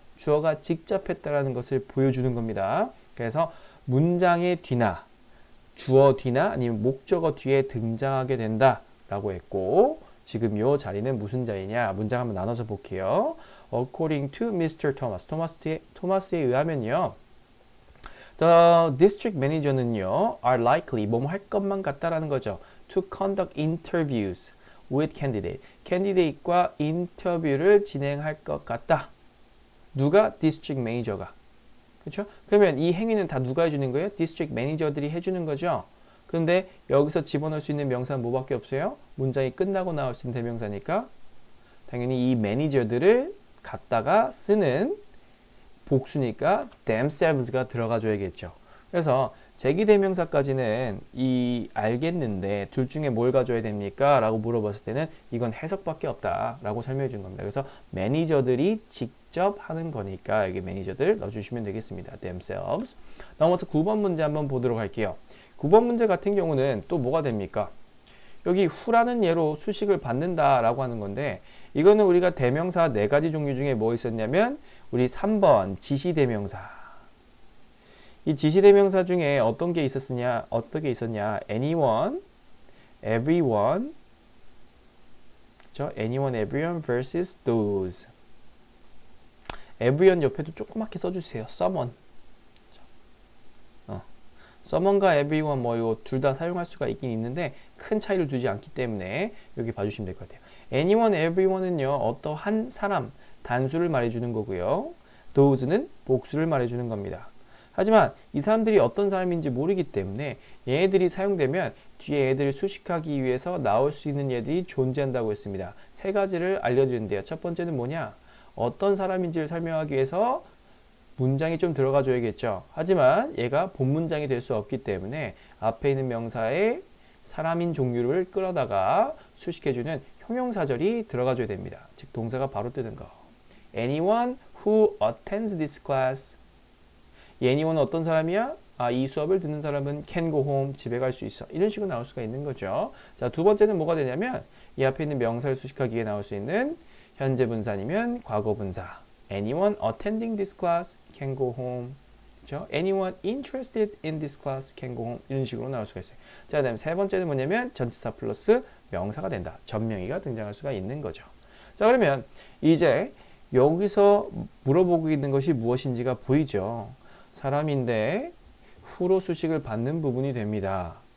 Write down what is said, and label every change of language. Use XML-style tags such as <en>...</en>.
<ko>주어가 직접 했다라는 것을 보여주는 겁니다. 그래서 문장의 뒤나 주어 뒤나 아니면 목적어 뒤에 등장하게 된다라고 했고 지금 이 자리는 무슨 자리냐? 문장 한번 나눠서 볼게요.</ko> <en>According to Mr. Thomas.</en> <ko>토마스에 의하면요.</ko> <en>The district manager는요, are likely,</en> <ko>뭐뭐 할 것만 같다라는 거죠.</ko> <en>To conduct interviews with candidate.</en> <ko>candidate과 인터뷰를 진행할 것 같다. 누가? district manager가. 그렇죠? 그러면 이 행위는 다 누가 해주는 거예요? district manager들이 해주는 거죠. 근데 여기서 집어넣을 수 있는 명사는 뭐밖에 없어요? 문장이 끝나고 나올 수 있는 대명사니까 당연히 이 매니저들을 갖다가 쓰는 복수니까 themselves가 들어가줘야겠죠. 그래서 제기대명사까지는 알겠는데 둘 중에 뭘 가져야 됩니까? 라고 물어봤을 때는 이건 해석밖에 없다 라고 설명해 준 겁니다. 그래서 매니저들이 직접 하는 거니까 여기 매니저들 넣어주시면 되겠습니다.</ko> <en>themselves.</en> <ko>넘어서 9번 문제 한번 보도록 할게요. 9번 문제 같은 경우는 또 뭐가 됩니까? 여기 후라는 예로 수식을 받는다라고 하는 건데 이거는 우리가 대명사 4가지 종류 중에 뭐 있었냐면 우리 3번 지시대명사. 이 지시대명사 중에 어떤 게 있었냐?</ko> <en>anyone, everyone,</en> <ko>그렇죠?</ko> <en>anyone, everyone versus those. everyone 옆에도 조그맣게 써주세요. someone.</en> <ko>someone과 everyone 뭐 이거 둘 다 사용할 수가 있긴 있는데 큰 차이를 두지 않기 때문에 여기 봐주시면 될 것 같아요. anyone, everyone은요, 어떠한 사람, 단수를 말해주는 거고요. those는 복수를 말해주는 겁니다. 하지만 이 사람들이 어떤 사람인지 모르기 때문에 얘네들이 사용되면 뒤에 애들을 수식하기 위해서 나올 수 있는 얘들이 존재한다고 했습니다. 세 가지를 알려드렸는데요. 첫 번째는 뭐냐? 어떤 사람인지를 설명하기 위해서 문장이 좀 들어가 줘야겠죠. 하지만 얘가 본문장이 될 수 없기 때문에 앞에 있는 명사에 사람인 종류를 끌어다가 수식해주는 형용사절이 들어가 줘야 됩니다. 즉 동사가 바로 뜨는 거.</ko> <en>Anyone who attends this class.</en> <ko>이 anyone은 어떤 사람이야? 이 수업을 듣는 사람은</ko> <en>can go home,</en> <ko>집에 갈 수 있어. 이런 식으로 나올 수가 있는 거죠. 자, 두 번째는 뭐가 되냐면 이 앞에 있는 명사를 수식하기 위해 나올 수 있는 현재 분사 아니면 과거 분사.</ko> <en>Anyone attending this class can go home.</en> <ko>그렇죠?</ko> <en>Anyone interested in this class can go home.</en> <ko>이런 식으로 나올 수가 있어요. 자, 그다음 세 번째는 뭐냐면 전치사 플러스 명사가 된다. 전명의가 등장할 수가 있는 거죠. 자, 그러면 이제 여기서 물어보고 있는 것이 무엇인지가 보이죠. 사람인데 후로 수식을 받는 부분이 됩니다.</ko>